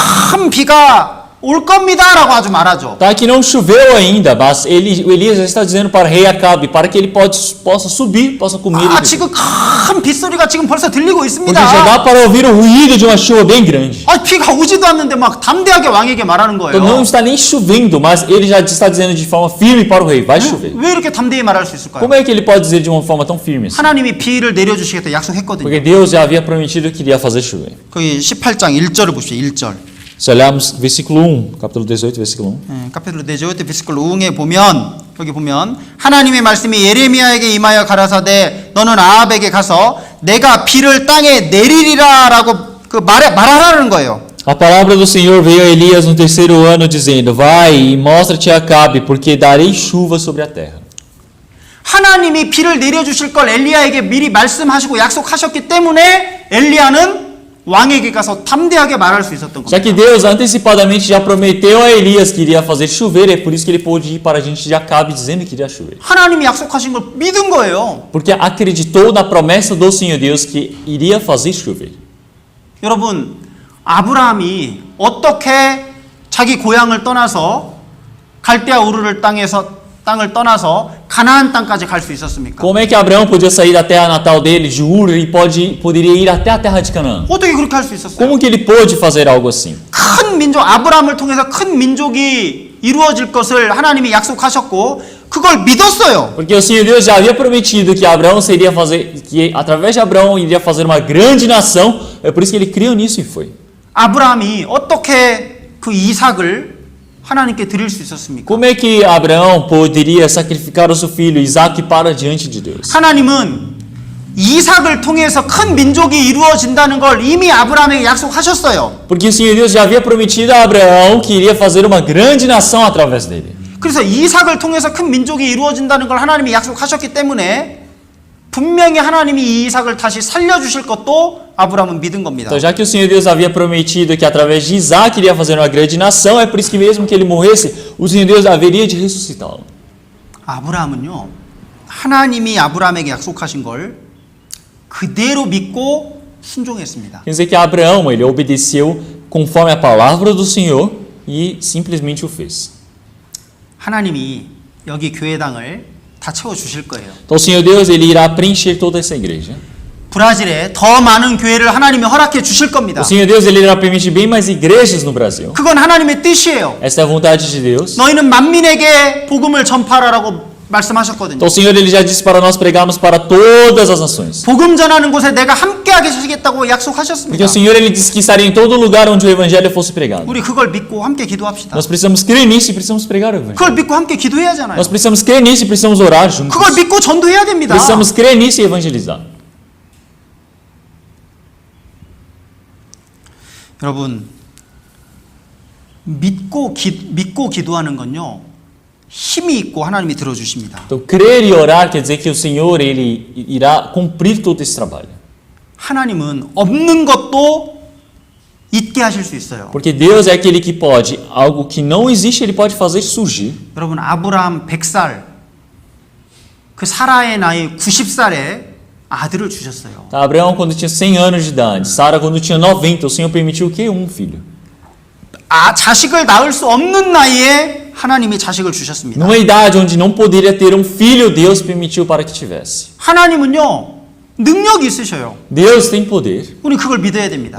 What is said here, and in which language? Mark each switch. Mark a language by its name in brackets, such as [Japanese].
[Korean] 큰 비가 올 겁니다라고 아주 말하죠. [Portuguese] Tá, que não choveu ainda, mas o Elias já está dizendo para o rei Acabe, para que ele possa subir, possa comer. [Korean] 지금 큰 빗소리가 지금 벌써 들리고 [Portuguese] Porque já [Korean] 있습니다. [Portuguese] dá para ouvir o ruído de uma chuva bem grande. [Korean] 비가 오지도 않는데 막 담대하게 왕에게 말하는 [Portuguese] Então não [Korean] 거예요. [Portuguese] está nem chovendo, mas ele já está dizendo de forma firme para o rei, vai chover. [Korean] 왜 이렇게 담대히 말할 수 있을까요? [Portuguese] Como é que ele pode dizer de uma forma tão firme assim? [Korean] 하나님이 비를 내려주시겠다 약속했거든요. [Portuguese] Porque Deus já havia prometido que iria fazer chover. [Korean] 거기 18장 1절을 보십시오. 1절. [Portuguese] Se olharmos versículo 1, capítulo 18, versículo 1. 카피텔로 18 베스클로 5 [Korean] 에 보면 여기 보면 하나님의 말씀이 예레미야에게 임하여 가라사대 너는 아합에게 가서 내가 비를 땅에 내리리라라고 말하라는 거예요. [Portuguese] A palavra do Senhor veio a Elias no terceiro ano, dizendo: Vai e mostra-te a Acabe, porque darei chuva sobre a terra. [Korean] 하나님이 비를 내려주실 걸 엘리야에게 미리 말씀하시고 약속하셨기 때문에 엘리야는 왕에게 가서 담대하게 말할 수 있었던 [Portuguese] Já que [Korean] 겁니다. [Portuguese] Deus antecipadamente já prometeu a Elias que iria fazer chover, é por isso que ele pôde ir para a gente de Acabe dizendo que iria chover. [Korean] 하나님이 약속하신 걸 믿은 거예요. [Portuguese] Porque acreditou na promessa do Senhor Deus que iria fazer chover. [Korean] 여러분, 아브라함이 어떻게 자기 고향을 떠나서 갈대아 우르를 땅을 떠나서 가나안 땅까지 갈 수 있었습니까? [Portuguese] Como é que Abraão podia sair da terra natal dele, de Ur, e poderia ir até a terra de Canaã? [Korean] 어떻게 그렇게 할 수 있었어요? [Portuguese] Como que ele pôde fazer algo assim? [Korean] 큰 민족, 아브라함을 통해서 큰 민족이 이루어질 것을 하나님이 약속하셨고 그걸 믿었어요. [Portuguese] Porque o Senhor Deus já havia prometido que Abraão seria fazer, que através de Abraão iria fazer uma grande nação. É por isso que ele criou nisso e foi. [Korean] 아브라함이 어떻게 그 이삭을 하나님께 드릴 수 있었습니까? [Portuguese] Como é que Abraão poderia sacrificar o seu filho Isaque para diante de Deus? [Korean] 하나님은 이삭을 통해서 큰 민족이 이루어진다는 걸 이미 아브라함에게 약속하셨어요. [Portuguese] Porque o Senhor Deus já havia prometido a Abraão que iria fazer uma grande nação através dele. [Korean] 그래서 이삭을 통해서 큰 민족이 이루어진다는 걸 하나님이 약속하셨기 때문에 분명히 하나님이 이 이삭을 다시 살려주실 것도 아브라함은 믿은 겁니다. [Portuguese] Então, já que o Senhor Deus havia prometido que através de Isaque iria fazer uma grande nação, é por isso que mesmo que ele morresse, o Senhor Deus haveria de ressuscitá-lo. [Korean] 아브라함은요, 하나님이 아브라함에게 약속하신 걸 그대로 믿고 순종했습니다. [Portuguese] Quer dizer que Abraão, ele obedeceu conforme a palavra do Senhor e simplesmente o fez. [Korean] 하나님이 여기 교회당을 다 채워주실 거예요. [Portuguese] Então, o Senhor Deus, ele irá preencher toda essa igreja. [Korean] 브라질에 더 많은 교회를 하나님이 허락해 주실 겁니다. [Portuguese] O Senhor Deus, ele irá permitir bem mais igrejas no Brasil. [Korean] 그건 하나님의 뜻이에요. [Portuguese] Essa é a vontade de Deus. [Korean] 너희는 만민에게 복음을 전파하라고 말씀하셨거든요. [Portuguese] Então, o Senhor, ele já disse para nós pregarmos para todas as nações. [Korean] 복음 전하는 곳에 내가 함께하게 하시겠다고 [Portuguese] Porque [Korean] 약속하셨습니다. [Portuguese] o Senhor, ele disse que estaria em todo lugar onde o evangelho fosse pregado. [Korean] 우리 그걸 믿고 함께 기도합시다. [Portuguese] Nós precisamos crer nisso e precisamos pregar o evangelho. [Korean] 그걸 믿고 함께 기도해야 하잖아요. [Portuguese] Nós precisamos crer nisso e precisamos orar juntos. [Korean] 그걸 믿고 전도해야 됩니다. [Portuguese] Precisamos crer nisso e evangelizar. [Korean] 여러분, 믿고 기도하는 건요, 힘이 있고 하나님이 들어주십니다. [Portuguese] Então, crer e orar quer dizer que o Senhor, ele irá cumprir todo esse trabalho. [Korean] 하나님은 없는 것도 있게 하실 수 있어요. [Portuguese] Porque Deus é aquele que pode, algo que não existe, ele pode fazer surgir. [Korean] 여러분, 아브라함 100살, 그 사라의 나이 90살에 아들을 주셨어요. [Portuguese] Abraão, quando tinha 100 anos de idade, Sara, quando tinha 90, o Senhor permitiu o quê? Um filho. [Korean] 자식을 낳을 수 없는 나이에 하나님이 자식을 주셨습니다. [Portuguese] Numa idade onde não poderia ter um filho, Deus permitiu para que tivesse. [Korean] 하나님은요, 능력이 있으셔요. [Portuguese] Deus tem poder. [Korean] 우리 그걸 믿어야 됩니다.